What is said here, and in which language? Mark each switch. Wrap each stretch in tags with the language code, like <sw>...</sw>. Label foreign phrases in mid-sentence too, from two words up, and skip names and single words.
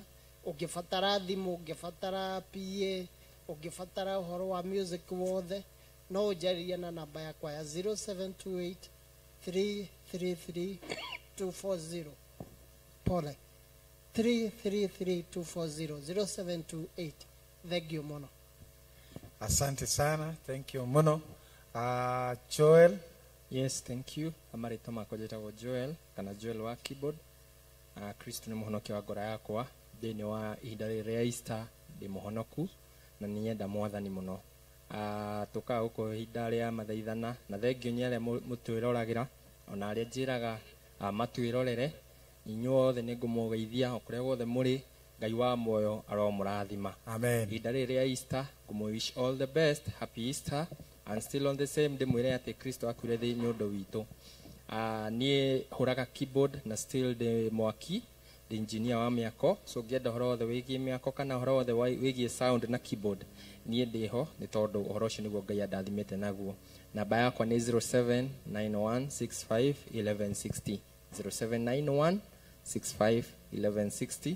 <ki>Ũngĩbatara thimũ, ũngĩbatara PA, ũngĩbatara ũhoro wa music wothe, no ũnjarĩrie na namba yakwa ya 0728 333 240. Pole, 333 240, 0728.</ki> <en>Thank you</en> <ki>muno.</ki> <sw>Asante sana,</sw> <en>thank you</en> <ki>muno.</ki> <en>Joel. Yes, thank you.</en> <ki>Amarito makojetago Joel kana Joel wa keyboard. Kristo ni muhonoki wa ngora yakwa thĩinĩ wa ihinda rĩa Easter ndĩ muhonoku na nĩ nyenda mwathani muno. Tuka uko ihinda rĩa mathaithana na thengio nĩ arĩa mũtwĩroragĩra ona arĩa njĩraga matwĩrorere inyuothe nĩ ngũmũgeithia o kũrĩa guothe mũrĩ. Ngai wa muoyo aromũrathima.</ki> <en>Amen.</en> <ki>Ihinda rĩa</ki> <en>Easter wish all the best, happy Easter. And still on the same day</en> <ki>mwire ati Kristo akuire thĩinĩ ũndũ witũ. Niĩ hũraga keyboard na still the mwaki,</ki> <en>the engineer</en> <ki>wa mĩako. So ngĩenda ũhoro wothe wĩgiĩ mĩako kana ũhoro wothe wĩgiĩ sound na keyboard, niĩ ndĩho nĩ tondũ ũhoro ũcio nĩguo Ngai andathimĩte naguo. Namba yakwa nĩ 0791651160, 0791651160.</ki>